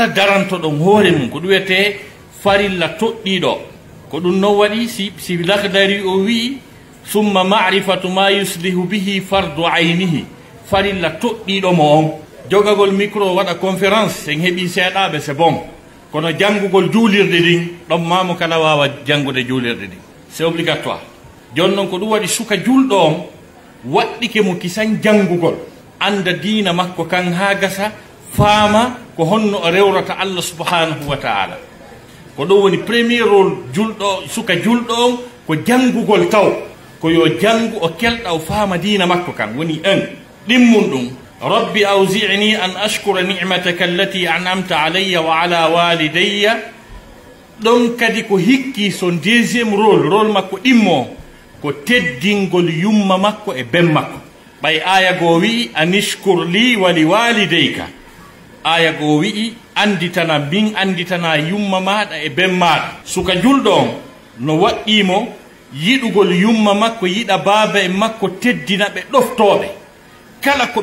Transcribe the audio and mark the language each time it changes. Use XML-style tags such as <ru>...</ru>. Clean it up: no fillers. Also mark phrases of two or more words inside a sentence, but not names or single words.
<ff>daranto ɗon hoore mum ko ɗum wiyete farilla toɗɗiɗo ko ɗum non waɗi si lakdari o wi</ff> <ar>ثم معرفة ما يصلح به فرض عينه</ar> <ff>farilla toɗɗiɗo mo on jogagol micro waɗa conférence en heeɓi seeɗaɓe</ff> <fr>c'est bon</fr> <ff>kono janngugol juulirde ɗin ɗon mamo kala wawa janngude juulirde ɗin c'est obligatoire joni noon ko ɗum waɗi suka julɗo on waɗɗike mo kisan janngugol anda diina makko kan ha gasa faama ko honno o rewrata</ff> <ar>الله سبحانه و تعالى</ar> <ff>ko ɗum woni</ff> <fr>premier rôle</fr> <ff>julɗo suka julɗo on ko janngugol taw ko yo janngu o kelɗa o faama diina makko kan woni ɗimmum ɗum</ff> <ar>رب أوزعني أن أشكر نعمتك التي أنعمت علي و على والدي</ar> <ff>ɗon kadi ko hikki son</ff> <fr>deuxiéme rôle</fr> <ff>makko ɗimmo ko teddingol yumma makko e ben makko ɓay aya goo wi'i</ff> <ar>أن اشكر لي و لوالديك</ar> <ff>aya goo wi'i anditana min anditana yumma maɗa e ben maɗa suka julɗo on no waɗɗimo yiɗugol yumma makko yiɗa baaba e makko teddina ɓe ɗoftoɓe kala ko</ff>